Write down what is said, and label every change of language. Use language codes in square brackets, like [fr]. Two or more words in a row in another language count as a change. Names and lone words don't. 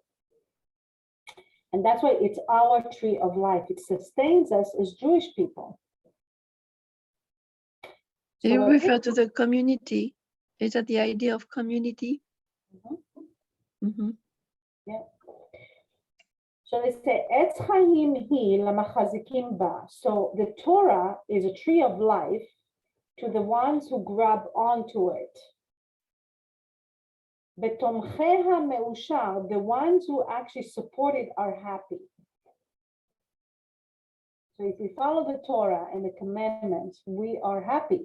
[en] And that's why it's our tree of life. It sustains us as Jewish people. Do you So refer to the community? Is that the idea of community? Mm-hmm. yeah. So they say, [he] עץ חיים היא למחזיקים בה. [en] So the Torah is a tree of life to the ones who grab onto it. [he] ותומכיה מאושר, [en] the ones who actually support it are happy. So if we follow the Torah and the commandments, we are happy.